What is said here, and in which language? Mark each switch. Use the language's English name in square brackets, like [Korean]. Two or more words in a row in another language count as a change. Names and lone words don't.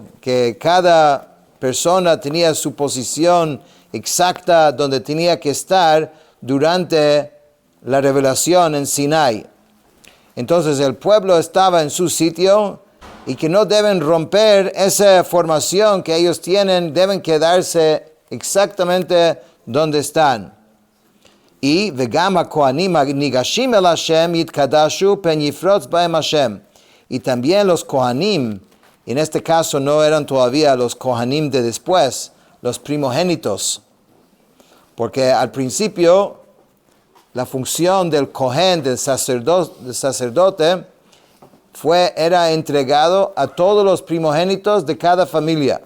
[Spanish] Que cada persona tenía su posición exacta donde tenía que estar durante la revelación en Sinai. Entonces el pueblo estaba en su sitio y que no deben romper esa formación que ellos tienen, deben quedarse exactamente donde están. [Hebrew] Y וגם הכהנים נגשים אל השם יתקדשו פן יפרץ בהם השם. [Spanish] Y también los kohanim, en este caso no eran todavía los kohanim de después, los primogénitos, porque al principio la función del kohen, del sacerdote, era entregado a todos los primogénitos de cada familia.